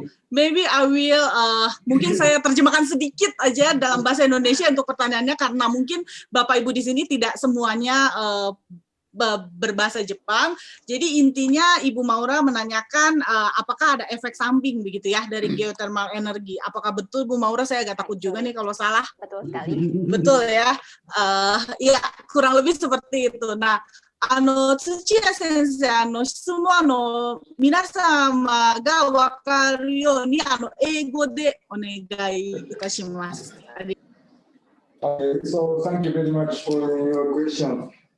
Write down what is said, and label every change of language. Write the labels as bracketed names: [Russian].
[English] Maybe I will, [Indonesian] mungkin saya terjemahkan sedikit aja dalam bahasa Indonesia untuk pertanyaannya karena mungkin Bapak Ibu di sini tidak semuanya berbahasa Jepang. Jadi intinya Ibu Maura menanyakan apakah ada efek samping begitu ya dari geothermal energi. Apakah betul Bu Maura? Saya agak takut juga nih kalau salah. Betul sekali. Betul ya. Ya kurang lebih seperti itu. [Japanese] Nah, 土屋先生、質問皆様が分かるように英語でお願いいたします。 [English] So thank you very much for your question.